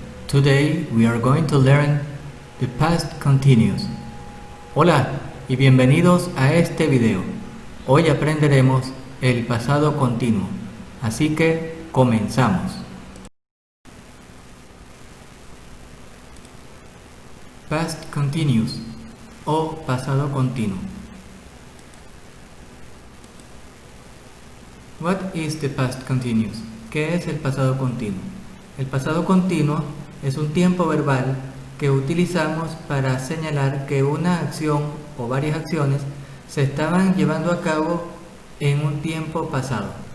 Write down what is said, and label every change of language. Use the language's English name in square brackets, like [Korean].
[English] Today we are going to learn the past continuous. [Spanish] Hola y bienvenidos a este video. Hoy aprenderemos el pasado continuo. Así que comenzamos. [English] Past continuous [Spanish] o pasado continuo. [English] What is the past continuous? [Spanish] ¿Qué es el pasado continuo? El pasado continuo es un tiempo verbal que utilizamos para señalar que una acción o varias acciones se estaban llevando a cabo en un tiempo pasado.